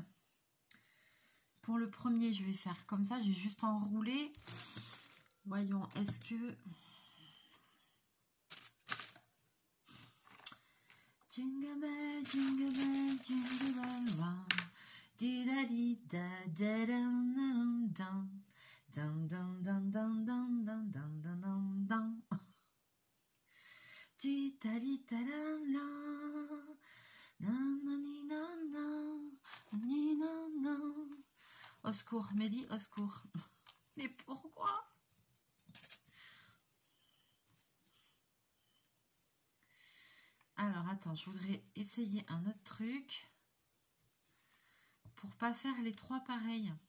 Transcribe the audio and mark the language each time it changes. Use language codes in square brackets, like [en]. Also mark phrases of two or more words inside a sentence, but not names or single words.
[fr] Pour le premier, je vais faire comme ça. J'ai juste enroulé. Voyons, est-ce que... [en] Jingle bell, jingle bell, jingle bell round. Di-da-di-da-da-dum-dum-dum. Dum-dum-dum-dum-dum-dum-dum-dum-dum. Di-da-di-da-da-la. [fr] Au secours, Mélie, au secours. Mais pourquoi? Alors, attends, je voudrais essayer un autre truc pour pas faire les trois pareils.